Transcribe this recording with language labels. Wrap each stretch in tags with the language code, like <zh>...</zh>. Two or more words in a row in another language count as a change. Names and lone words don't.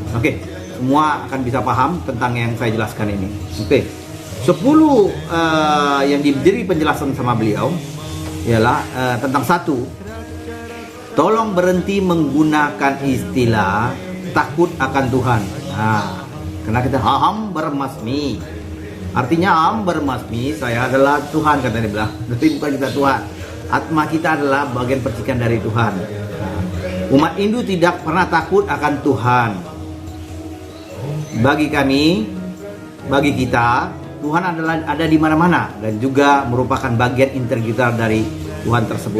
<id>Oke, semua akan bisa paham tentang yang saya jelaskan ini. Oke, 10 yang diberi penjelasan sama beliau ialah tentang 1. Tolong berhenti menggunakan istilah takut akan Tuhan. Karena kita</id> <sa>aham bermasmi,</sa> <id>artinya</id> <sa>aham bermasmi,</sa> <id>saya adalah Tuhan, kata dia bilang. Tapi bukan kita Tuhan, atma kita adalah bagian percikan dari Tuhan. Umat Hindu tidak pernah takut akan Tuhan. Bagi kami, bagi kita, Tuhan adalah ada di mana-mana dan juga merupakan bagian integritas dari Tuhan tersebut.</id>